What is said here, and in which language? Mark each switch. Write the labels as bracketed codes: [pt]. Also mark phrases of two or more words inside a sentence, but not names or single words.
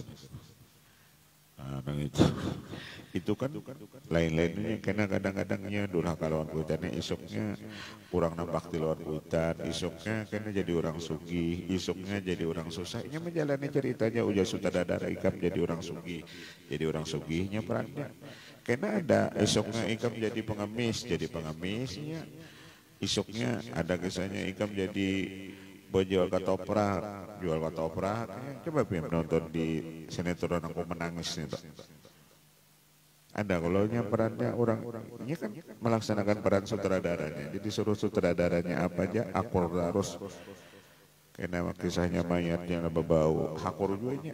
[bjn] Nah, itu kan lain-lainnya karena kadang-kadangnya durhaka lawan kuitannya, isuknya kurang nampak di lawan kuitan, isuknya karena jadi orang sugih, isuknya jadi orang susah. Ini menjalani ceritanya ujar sutradara ikam jadi orang sugih, jadi orang sugihnya perannya. Karena ada isuknya ikam jadi pengemisnya, isuknya ada kisahnya ikam jadi jual ketoprak. [id] Coba nonton di sinetron Aku Menangis itu. Ada kalau perannya orang ini kan melaksanakan peran sutradaranya. [bjn] Jadi suruh sutradaranya apa aja akur harus. Karena kisahnya mayatnya bau akur juga.